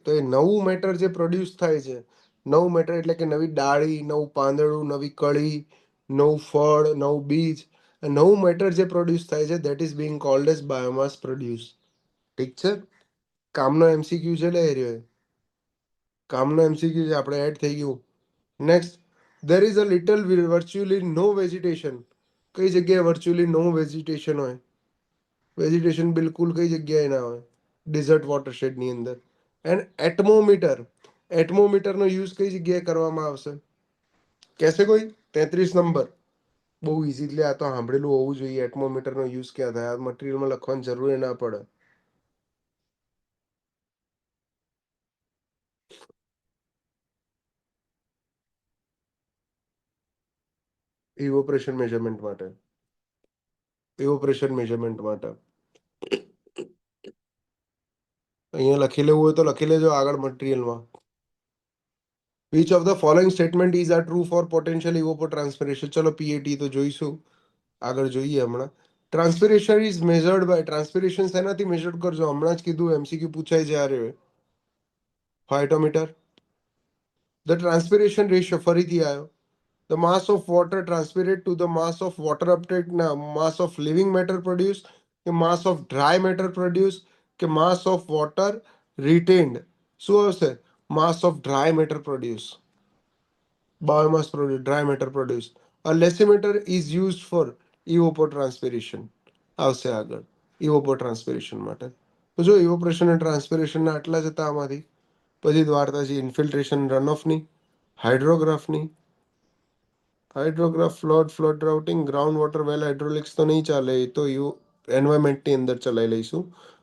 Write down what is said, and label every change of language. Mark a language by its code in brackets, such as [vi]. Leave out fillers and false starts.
[gu] તો એ નવું મેટર જે પ્રોડ્યુસ થાય છે, નવું મેટર એટલે કે નવી ડાળી, નવું પાંદડું, નવી કળી, નવું ફળ, નવું બીજ, નવું મેટર જે પ્રોડ્યુસ થાય છે [en] That is being called as biomass produce. [gu] ઠીક છે? કામનો એમસીક્યુ છે લે રહ્યો, કામનો એમસીક્યુ છે, આપણે એડ થઈ ગયું. [en] Next, there is a little virtually no vegetation. [gu] કઈ જગ્યાએ વર્ચ્યુઅલી નો વેજીટેશન હોય? વેજીટેશન બિલકુલ કઈ જગ્યાએ ના હોય? ડિઝર્ટ વોટરશેડની અંદર. એન્ડ એટમોમીટર, એટમોમીટરનો યુઝ કઈ જગ્યાએ કરવામાં આવશે? કહેશે કોઈ? 33 નંબર. બહુ ઇઝીલી આ તો સાંભળેલું હોવું જોઈએ. એટમોમીટરનો યુઝ ક્યાં થાય? આ મટીરિયલમાં લખવાની જરૂર ના પડે. ઇવોપરેશન મેઝરમેન્ટ માટે, ઇવોપરેશન મેઝરમેન્ટ માટે અહીંયા લખી લેવું હોય તો લખી લેજો આગળ મટીરિયલમાં. [en] Which of the following statement is are true for potential evapotranspiration? [gu] ચલો પીએટી તો જોઈશું, આગળ જોઈએ હમણાં. [en] transpiration is measured by, [gu] ટ્રાન્સપિરેશન શેનાથી મેઝર કરજો? હમણાં જ કીધું, એમસીક્યુ પૂછાય છે આ રહ્યો, ફાઇટોમીટર. ધ ટ્રાન્સપિરેશન રેશિયો ફરીથી આવ્યો. [en] The mass of water transpired to the mass of water uptake, ના mass of living matter produced, કે mass of dry matter produced, કે mass of water retained? [gu] શું આવશે? [en] Mass of dry matter produced. Biomass produced, dry matter produced. A lessimeter is used for evapotranspiration. [gu] આવશે આગળ evapotranspiration માટે. તો જો evaporation અને ટ્રાન્સપિરેશનના આટલા જ હતા આમાંથી. પછી વાર્તા છે infiltration run ઓફની, હાઇડ્રોગ્રાફની. હાઇડ્રોગ્રાફ, flood routing, ground water વેલ હાઇડ્રોલિક્સ તો નહીં ચાલે, એ તો એન્વાયરમેન્ટની અંદર ચલાવી લઈશું.